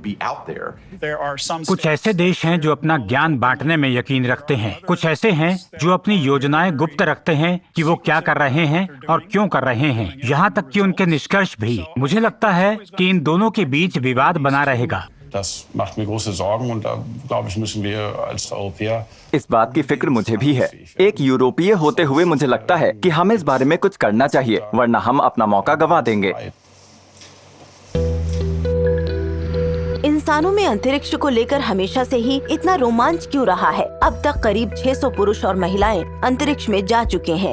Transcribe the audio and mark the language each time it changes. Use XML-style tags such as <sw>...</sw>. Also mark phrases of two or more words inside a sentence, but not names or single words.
<hi>कुछ ऐसे देश हैं जो अपना ज्ञान बांटने में यकीन रखते हैं। कुछ ऐसे हैं जो अपनी योजनाएं गुप्त रखते हैं कि वो क्या कर रहे हैं और क्यों कर रहे हैं, यहाँ तक कि उनके निष्कर्ष भी। मुझे लगता है कि इन दोनों के बीच विवाद बना रहेगा।</hi> <de>Das macht mir große Sorgen und da glaube ich müssen wir als Europäer</de> <hi>इस बात की फिक्र मुझे भी है। एक यूरोपीय होते हुए मुझे लगता है कि हमें इस बारे में कुछ करना चाहिए, वरना हम अपना मौका गंवा देंगे। इंसानों में अंतरिक्ष को लेकर हमेशा से ही इतना रोमांच क्यों रहा है? अब तक करीब 600 पुरुष और महिलाएं अंतरिक्ष में जा चुके हैं।</hi>